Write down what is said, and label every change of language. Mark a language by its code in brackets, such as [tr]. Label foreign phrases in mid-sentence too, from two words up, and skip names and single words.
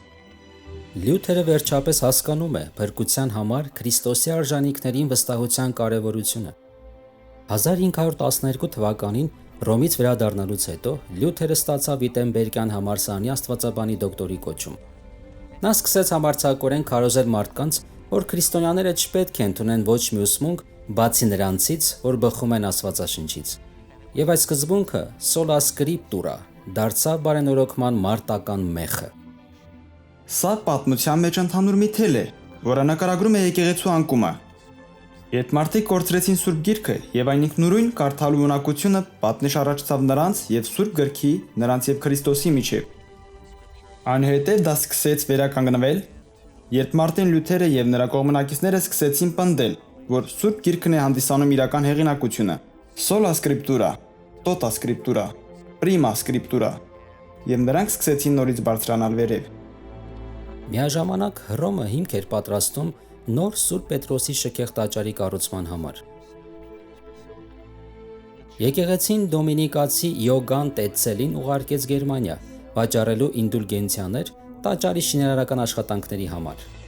[hy] Լյութերը վերջապես հասկանում է փրկության համար Քրիստոսի արժանինքներին վստահության կարևորությունը։ 1512 թվականին Հռոմից վերադառնալուց հետո Լյութերը ստացավ Վիտենբերգյան համալսարանի աստվածաբանի դոկտորի կոչում։ Նա սկսեց համարձակորեն քարոզել մարդկանց, որ քրիստոնյաները չպետք է ընդունեն ոչ մի ուսմունք, բացի նրանցից, որ բխում են Աստվածաշնչից։ Եվ այդ սկզբունքը [la] sola scriptura [hy] դարձավ բարենորոգման մարտական մեխը։ Սա պատմության մեջ ընդհանուր մի թել է, որը նկարագրում է եկեղեցու անկումը։ Երբ մարդիկ կորցրեցին Սուրբ Գիրքը եւ այն ինքնուրույն կարդալու ունակությունը պատնեշ առաջացավ նրանց եւ Սուրբ Գրքի, նրանց եւ Քրիստոսի միջեւ։ Այնուհետև դա սկսեց վերականգնվել, երբ Մարտին Լյութերը եւ նրա կողմնակիցները սկսեցին պնդել, որ Սուրբ Գիրքն է հանդիսանում իրական հեղինակությունը, [la] sola scriptura, tota scriptura, prima scriptura, [hy] եւ նրանք սկսեցին նորից բարձրանալ վերև։ Միաժամանակ Հռոմը հիմք էր պատրաստում նոր Սուրբ Պետրոսի շքեղ տաճարի կառուցման համար։ Եկեղեցին դոմինիկացի Իոգան Տետցելին ուղարկեց Գերմանիա, վաճառելու ինդուլգենցիաներ տաճարի շինարարական աշխատանքների համար։